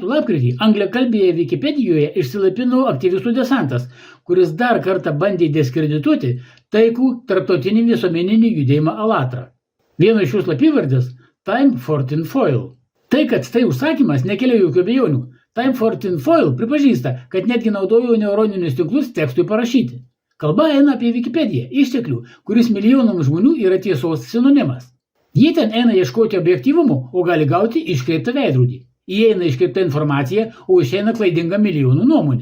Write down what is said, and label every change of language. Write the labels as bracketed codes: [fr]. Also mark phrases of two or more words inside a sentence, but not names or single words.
[lt] lapkritį angliakalbėje Wikipedijoje išsilapino aktyvistų desantas, kuris dar kartą bandė diskredituoti taikų tarptautinį visuomeninį judėjimą ALLATRA. Vieno iš jų slapyvardis Time for Tinfoil. Tai, kad tai užsakymas, nekelia jokių abejonių. Time for Tinfoil pripažįsta, kad netgi naudojo neuroninius tinklus tekstui parašyti. Kalba eina apie Wikipediją, išteklių, kuris milijonams žmonių yra tiesos sinonimas. Jie ten eina ieškoti objektyvumo, o gali gauti iškreiptą veidrodį. Įeina iškreipta informacija, o išeina klaidinga milijonų nuomonė.